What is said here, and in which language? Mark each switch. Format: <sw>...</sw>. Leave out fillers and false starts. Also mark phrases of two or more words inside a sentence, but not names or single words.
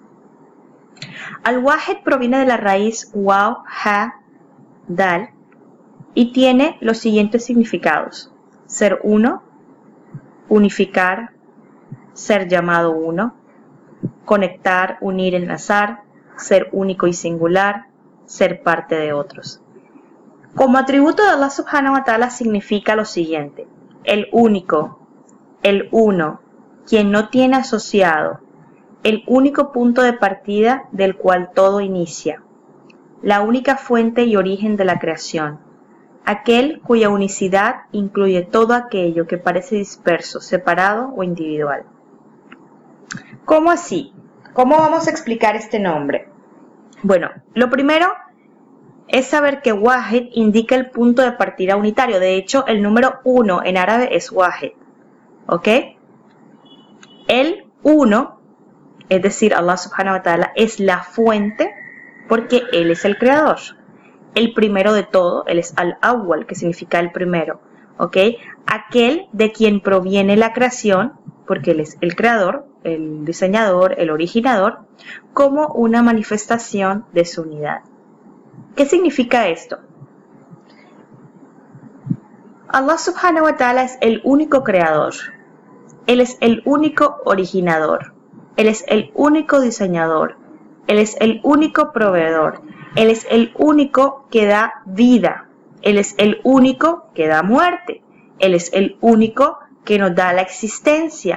<es>Al-Wahid proviene de la raíz waw, ha, dal, y tiene los siguientes significados: ser uno, unificar, ser llamado uno, conectar, unir, enlazar, ser único y singular, ser parte de otros. Como atributo de Allah</es> <ar>سبحانه وتعالى</ar> <es>significa lo siguiente: el único, el uno, quien no tiene asociado, el único punto de partida del cual todo inicia, la única fuente y origen de la creación, aquel cuya unicidad incluye todo aquello que parece disperso, separado o individual. ¿Cómo así? ¿Cómo vamos a explicar este nombre? Bueno, lo primero es saber que Wahid indica el punto de partida unitario. De hecho, el número 1 en árabe es Wahid. ¿Ok? El 1, es decir,</es> <ar>الله سبحانه وتعالى,</ar> <es>es la fuente porque Él es el creador. El primero de todo, Él es Al-Awwal, que significa el primero. ¿Ok? Aquel de quien proviene la creación, porque Él es el creador, el diseñador, el originador, como una manifestación de su unidad. ¿Qué significa esto? Allah</es> <ar>سبحانه وتعالى</ar> <es>es el único creador. Él es el único originador. Él es el único diseñador. Él es el único proveedor. Él es el único que da vida. Él es el único que da muerte. Él es el único que nos da la existencia.</es>